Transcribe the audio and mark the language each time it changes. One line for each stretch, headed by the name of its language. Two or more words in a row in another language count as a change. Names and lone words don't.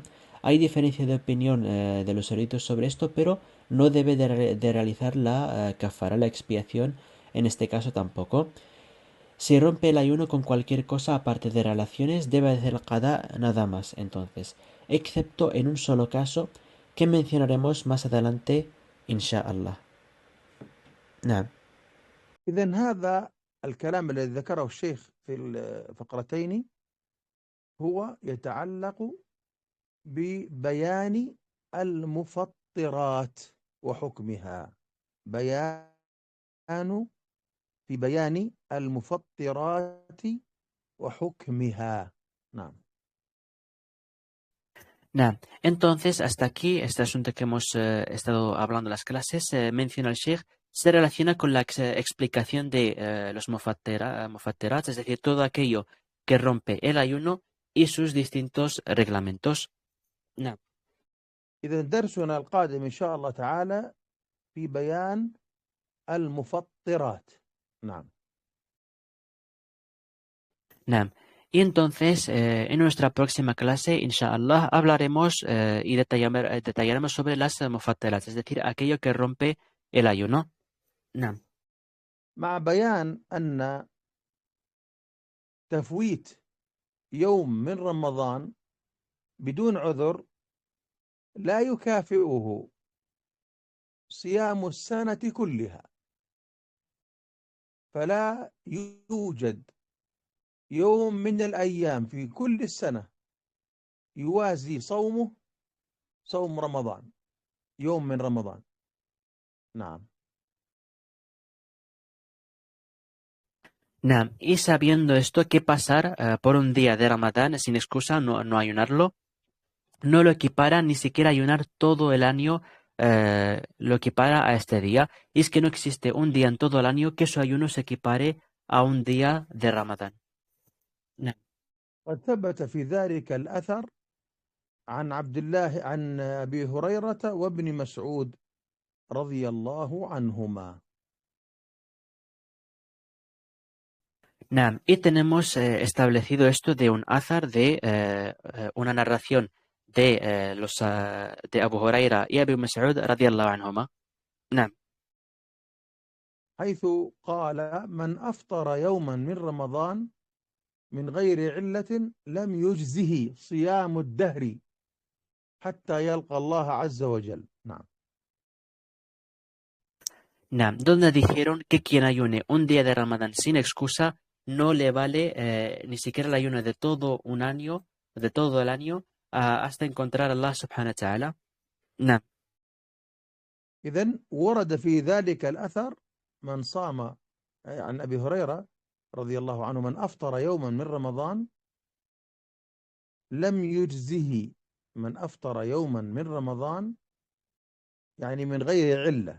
Spanish: Hay diferencia de opinión de los eruditos sobre esto, pero no debe de realizar la kafara, la expiación, en este caso tampoco. Si rompe el ayuno con cualquier cosa aparte de relaciones, debe hacer el qada nada más, entonces, excepto en un solo caso que mencionaremos más adelante,
Arabic: إن شاء الله. نعم. إذن هذا الكلام الذي ذكره الشيخ في الفقرتين هو يتعلق ببيان المفطرات وحكمها. في بيان المفطرات وحكمها. نعم.
Spanish: Nah, entonces, hasta aquí, este asunto que hemos estado hablando en las clases, menciona el Sheikh, se relaciona con la explicación de los mufatterat, es decir, todo aquello que rompe el ayuno y sus distintos reglamentos. Nah.
Arabic: إذا درسنا القادم إن شاء الله تعالى في بيان المفطرات. نعم. Nah.
Spanish: Y entonces, en nuestra próxima clase,
Arabic: إن شاء الله,
Spanish: hablaremos y detallaremos sobre las mufatterat, es decir, aquello que rompe el ayuno. Nah.
Arabic: مع بيان أن تفويت يوم من رمضان بدون عذر لا يكافئه صيام السنة كلها، فلا يوجد يوم من الأيام في كل السنة يوازي صومه صوم رمضان، يوم من رمضان. نعم.
Spanish: Nah, y sabiendo esto, ¿qué pasar por un día de Ramadán sin excusa, no ayunarlo? No lo equipara ni siquiera ayunar todo el año, lo equipara a este día. Y es que no existe un día en todo el año que su ayuno se equipare a un día de Ramadán. Nah.
Arabic: قد ثبت في ذلك الأثر عن عبد الله عن أبي هريرة وابن مسعود رضي الله عنهما.
Spanish: Nah, y tenemos establecido esto de un azar de una narración de de Abu Huraira y Abu Mas'ud
Arabic: رضي الله عنهما.
Spanish: Nah.
Arabic: حيث قال من أفطر يوما من رمضان من غير علة لم يجزه صيام الدهر حتى يلقى الله عز وجل. نعم.
Spanish: Nah, donde dijeron que quien ayune un día de Ramadán sin excusa no le vale ni siquiera el ayuno de todo un año, de todo el año, hasta encontrar a Allah
Arabic: سبحانه وتعالى. Nah. إذن ورد في ذلك الأثر من صام عن أبي هريرة رضي الله عنه من أفطر يوما من رمضان لم يجزه. من أفطر يوما من رمضان يعني من غير علة.